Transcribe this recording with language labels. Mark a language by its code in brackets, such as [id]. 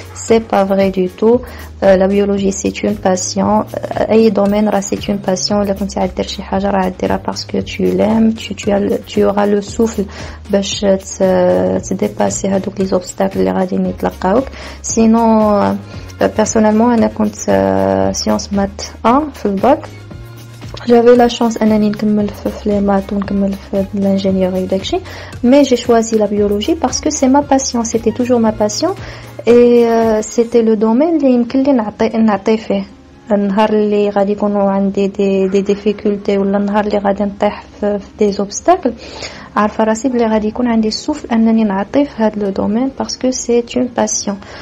[fr] C'est pas vrai du tout. La biologie c'est une passion. اي domaine راه c'est une passion. [ar] الا كنتي عاد دير شي حاجه راه ديرها [fr] parce que tu l'aimes, tu auras le souffle [ar] باش تديباسي هذوك لي obstacles اللي غادي يتلقاوك. [fr] Sinon personnellement [ar] انا كنت sciences maths 1 في الباك. [fr] J'avais la chance [ar] انني نكمل في [fr] les maths [ar] ونكمل في [fr] l'ingénierie وداكشي, mais j'ai choisi la biologie parce que c'est ma passion, c'était toujours ma passion et c'était le domaine [ar] اللي يمكن لي نعطي فيه. النهار اللي غادي يكونوا عندي دي ديفيكولتي ولا النهار اللي غادي نطيح في دي اوبستاكل, عارفه راسي بلي غادي يكون عندي السوفل انني نعطي في هذا [fr] لو دومين باسكو سي اون باسيون.